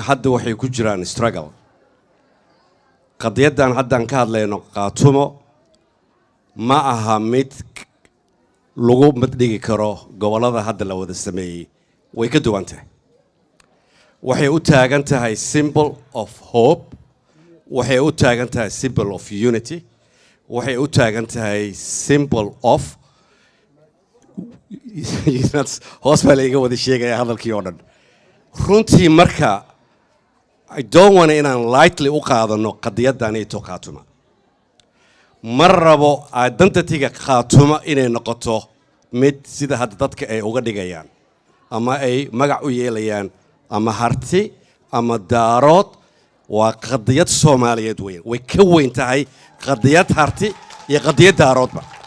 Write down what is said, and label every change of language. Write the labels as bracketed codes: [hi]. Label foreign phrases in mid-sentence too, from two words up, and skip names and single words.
[so] hadda waxay ku jiraan struggle qadiyadan haddaan ka hadlayno qaatumo ma aha mid lagu madhigi karo gobolada hadda la wada sameeyay way ka duwan tahay waxay u taagan tahay [en] symbol of hope [so] waxay u taagan tahay [en] symbol of unity [so] waxay u taagan tahay [en] symbol of [so] hoos baa la iga wada sheegaya hadalkii oo dhan runtii marka [en] I don't want [so] inaan lightly u qaadano qadiyadan ay to qaatuma mar rabo identity-ga qaatuma inay noqoto mid sida hadda dadka ay uga dhigayaan ama ay magac u yeelayaan ama harti ama daarood waa qadiyad Soomaaliyeed weyn way ka weyn tahay qadiyad harti iyo qadiyad daaroodba